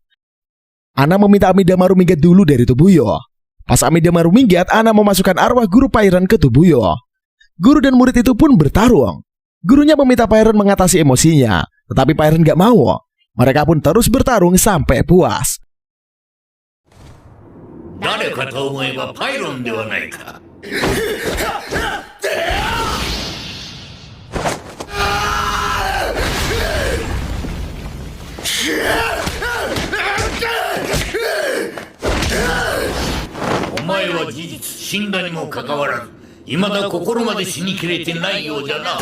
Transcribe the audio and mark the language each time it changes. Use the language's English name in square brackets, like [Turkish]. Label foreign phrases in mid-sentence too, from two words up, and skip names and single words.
[Indonesian] Ana meminta Amidamaru minggat dulu dari tubuh Yoh. Pas Amidamaru minggat, Ana memasukkan arwah guru Pyron ke tubuh Yoh. Guru dan murid itu pun bertarung. Gurunya meminta Pyron mengatasi emosinya, tetapi Pyron gak mau. Mereka pun terus bertarung sampai puas. [Japanese] 誰かと思えばパイロンではないか。お前は事実死んだにもかかわらず、未だ心まで死にきれてないようじゃな。